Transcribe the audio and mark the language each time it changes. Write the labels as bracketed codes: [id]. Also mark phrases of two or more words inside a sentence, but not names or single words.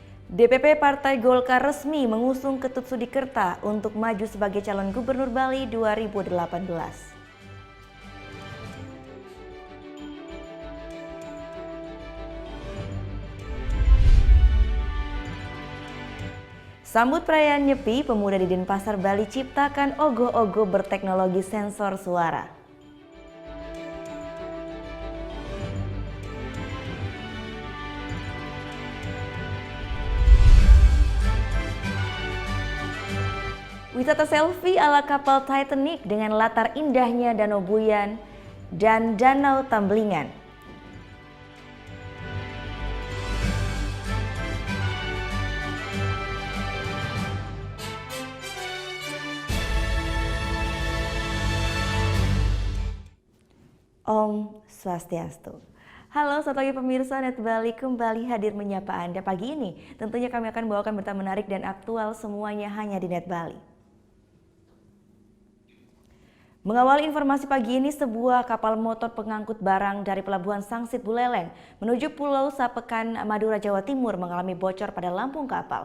[id] DPP Partai Golkar resmi mengusung Ketut Sudikerta untuk maju sebagai calon Gubernur Bali 2018. Sambut perayaan Nyepi, pemuda di Denpasar, Bali ciptakan ogoh-ogoh berteknologi sensor suara. Wisata selfie ala kapal Titanic dengan latar indahnya Danau Buyan dan Danau Tamblingan. [ban] Om Swastiastu. [id] Halo, selamat pagi pemirsa Net Bali, kembali hadir menyapa Anda pagi ini. Tentunya kami akan bawakan berita menarik dan aktual semuanya hanya di Net Bali. Mengawali informasi pagi ini, sebuah kapal motor pengangkut barang dari Pelabuhan Sangsit Buleleng menuju Pulau Sapekan, Madura, Jawa Timur mengalami bocor pada lampung kapal.